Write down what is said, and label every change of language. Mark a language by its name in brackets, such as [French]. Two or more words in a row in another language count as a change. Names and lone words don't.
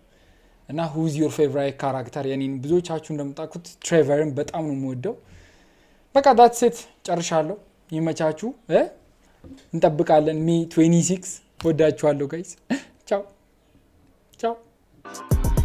[English] እና who's your favorite character? [Amharic] የኔን ብዙዎቻችሁ እንደምታውቁት ትሬቨርን በጣም ነው የምወደው። በቃ [English] that's it [Amharic] ጨርሻለሁ። ይመቻችሁ። እንጠብቃለን May 26። ወዳችኋለሁ ጋይስ። ቻው ቻው።